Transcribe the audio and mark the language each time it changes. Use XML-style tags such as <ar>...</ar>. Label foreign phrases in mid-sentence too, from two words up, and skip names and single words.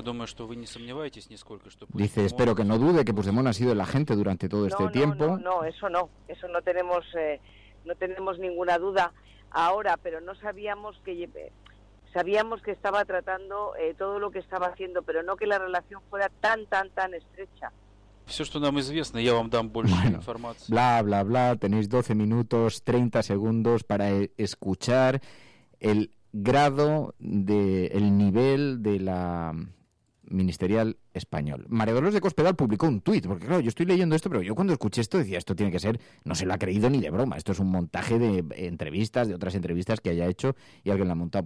<es>Dice, espero que no dude que Puigdemont ha sido el agente durante todo este tiempo. No, eso no tenemos ninguna duda ahora, pero no sabíamos que sabíamos que estaba tratando todo lo que estaba haciendo, pero no que la relación fuera tan estrecha.</es> <ru>Все, что нам известно, я вам дам больше информации.</ru> <es>Bla, bla, bla. Tenéis 12 minutos, 30 segundos para escuchar el grado, el nivel de la ministerial español. María Dolores de Cospedal publicó un tuit, porque claro, yo estoy leyendo esto, pero yo cuando escuché esto decía, esto tiene que ser, no se lo ha creído ni de broma, esto es un montaje de entrevistas, de otras entrevistas que haya hecho y alguien la ha montado.</es>